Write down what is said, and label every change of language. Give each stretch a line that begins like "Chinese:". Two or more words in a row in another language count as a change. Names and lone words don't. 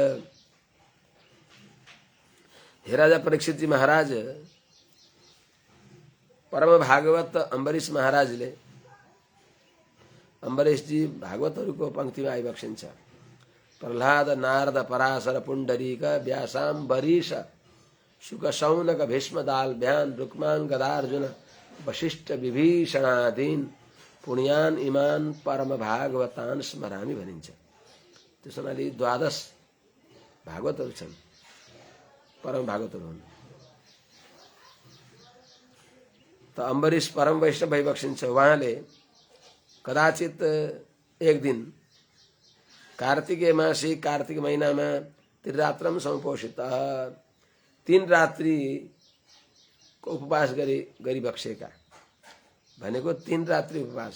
Nepali: हे राजा परीक्षित जी महाराज, परम भागवत अम्बरीश महाराजले, अम्बरीश जी भागवतहरूको पंक्तिमा आइबक्सिन्छ।
Sanskrit: प्रह्लाद नारद पराशर पुण्डरीक व्यासाम्बरीश शुक शौनक भीष्म दाल्भ्यान रुक्मान गदार्जुन वशिष्ठ विभीषणादीन पुण्यान इमान परम भागवतान स्मरामी भनिन्छ।
Nepali: त्यसो हुनाले 12 भागवतहरू छन्, परम भागवतहरू हुन्। त अम्बरीश परम वैष्णव भइबक्सिन्छ। उहाँले कदाचित एक दिन
Sanskrit: कार्तिके मासी
Nepali: कार्तिक महिनामा
Sanskrit: त्रिरात्रम समुपोषित
Nepali: 3 रात्रिको उपवास गरिबक्सेका भनेको 3 रात्रि उपवास।